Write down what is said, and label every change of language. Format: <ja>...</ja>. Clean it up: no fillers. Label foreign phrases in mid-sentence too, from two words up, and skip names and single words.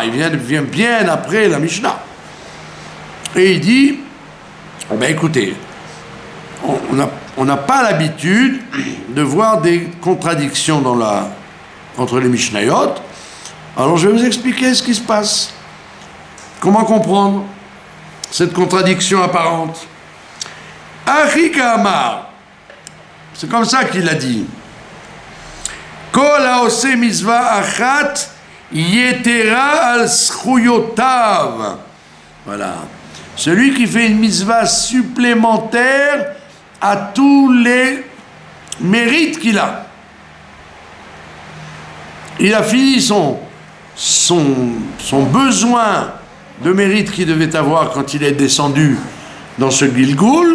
<fr>Il vient bien après la Mishnah. Et il dit, écoutez, on n'a pas l'habitude de voir des contradictions entre les Mishnayot. Alors je vais vous expliquer ce qui se passe. Comment comprendre cette contradiction apparente?</fr> <he>אחיקא אמר,</he> <fr>c'est comme ça qu'il a dit.</fr> <he>כל העושה מצווה אחת יתרה על זכויותיו.</he> <fr>Voilà. Celui qui fait une mitzvah supplémentaire à tous les mérites qu'il a. Il a fini son besoin de mérite qu'il devait avoir quand il est descendu dans ce Gilgoul.</fr>